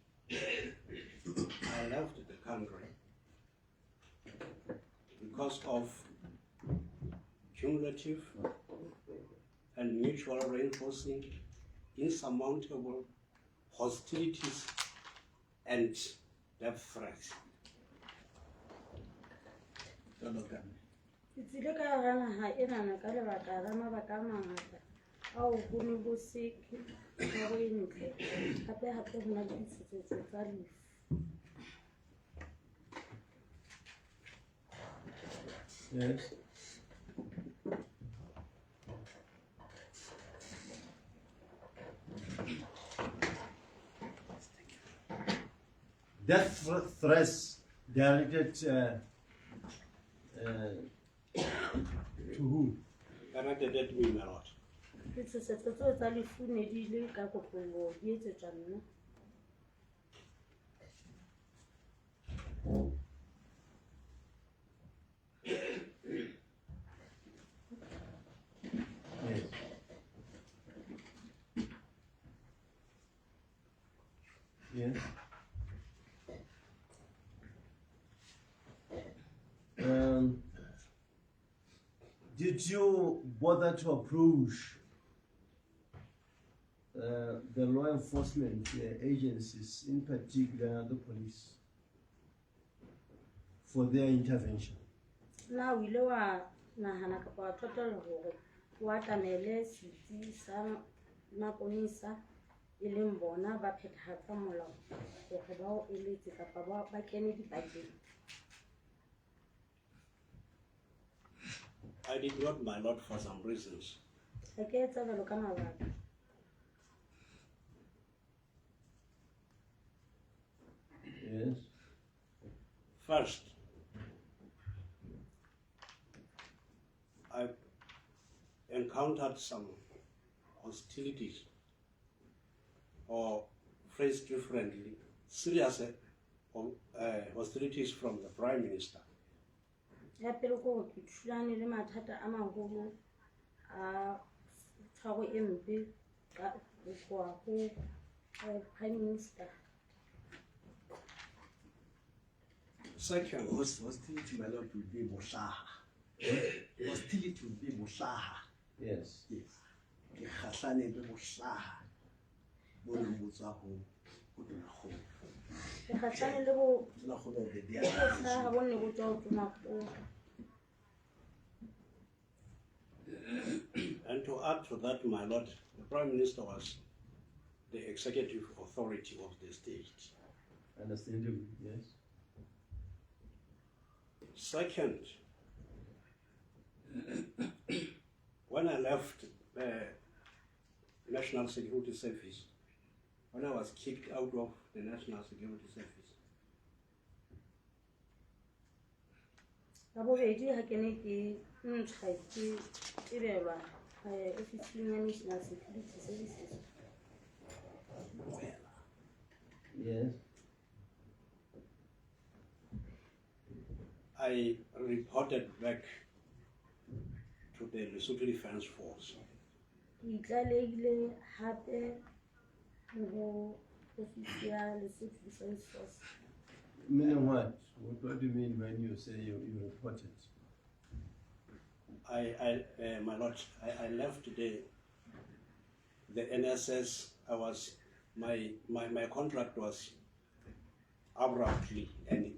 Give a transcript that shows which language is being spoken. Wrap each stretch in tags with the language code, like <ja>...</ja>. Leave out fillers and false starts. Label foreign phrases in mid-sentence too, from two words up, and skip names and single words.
<en>I left the country because of cumulative and mutual reinforcing, insurmountable hostilities and death threats.</en> <st>Ke tsile ka hara naha ena ka lebaka la mabaka a mangata ao ho ne ho se tshwaro e ntle, hape ho na le ditshosetso tsa lefu.</st> <en>Yes. Death threats directed to who? Directed at me, my lord.</en> <st>Ditshosetso tseo tsa lefu ne di ile ka kotloloho di etsetswa nna.</st> <en>Yes. Yes. Did you bother to approach the law enforcement agencies, in particular the police, for their intervention?</en> <st>Na o ile wa nahana kapa wa thotolla hore o atamele setsi sa maponesa e leng bona ba phethahatsa molao hore ba o eletse kapa ba kene dipakeng?</st> <en>I did not, my lord, for some reasons.</en> <st>Ha ke etsa jwalo ka mabaka.</st> <en>Yes. First, I encountered some hostilities, or phrased differently, serious hostilities from the Prime Minister.</en> <st>Ya pele ko hore ke thulane le mathata a maholo a tshwaro e mpe ka ho tloha ho Prime Minister.</st> <en>Second, Hostility, my lord, will be Mosaha. Hostility will be Mosaha. Yes. Yes.</en> <st>Ke kgahlane le Mosaha. Bo leng bo tswa ho Tonakgolo. Ke kgahlane le bo</st> <en>Tonakgolo of the</en> <st>hlaha bo ne bo tswa ho Tonakgolo.</st> <en>And to add to that, my lord, the Prime Minister was the executive authority of the state. Understandable, yes. Second, when I left the National Security Service, when I was kicked out of the National Security Service,</en> <st>ka bobedi ha ke ne ke ntsha ke tsebelwa ofising ya National Security Services.</st> <en>Yes. I reported back to the Lesotho Defence Force.</en> <st>Ke itlalehile hape ho ofisi ya Lesotho Defence Force.</st> <en>Meaning what? What do you mean when you say you reported? My lord, I left the NSS. My contract was abruptly ending.</en>